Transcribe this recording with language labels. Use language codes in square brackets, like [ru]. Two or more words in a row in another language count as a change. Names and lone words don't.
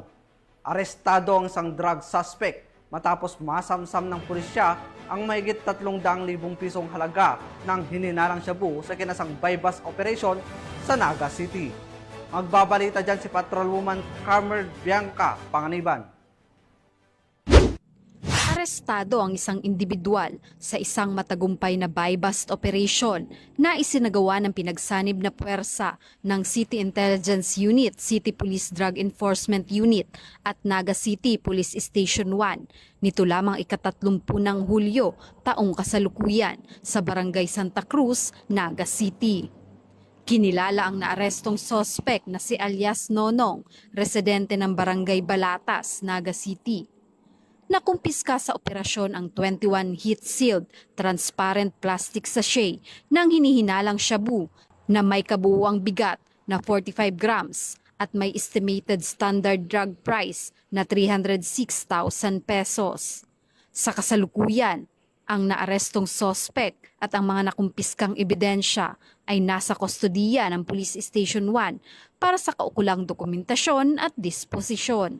[tl] Arestado ang isang drug suspect matapos masamsam ng pulisya ang mahigit 300,000 pisong halaga ng hininalang shabu sa kinasang bypass operation sa Naga City. Magbabalita dyan si Patrolwoman Carmer Bianca Panganiban. Arestado ang isang individual sa isang matagumpay na buy-bust operation na isinagawa ng pinagsanib na puwersa ng City Intelligence Unit, City Police Drug Enforcement Unit at Naga City Police Station 1. Nito lamang ika-30 ng Hulyo, taong kasalukuyan sa Barangay Santa Cruz, Naga City. Kinilala ang naarestong sospek na si alias Nonong, residente ng Barangay Balatas, Naga City. Nakumpiska sa operasyon ang 21 [en] heat-sealed, transparent plastic sachet [tl] ng hinihinalang shabu na may kabuuang bigat na 45 grams at may [en] estimated standard drug price [tl] na 306,000 pesos. Sa kasalukuyan, ang naarestong sospek at ang mga nakumpiskang ebidensya ay nasa kustodiya ng Police Station 1 para sa kaukulang dokumentasyon at disposisyon.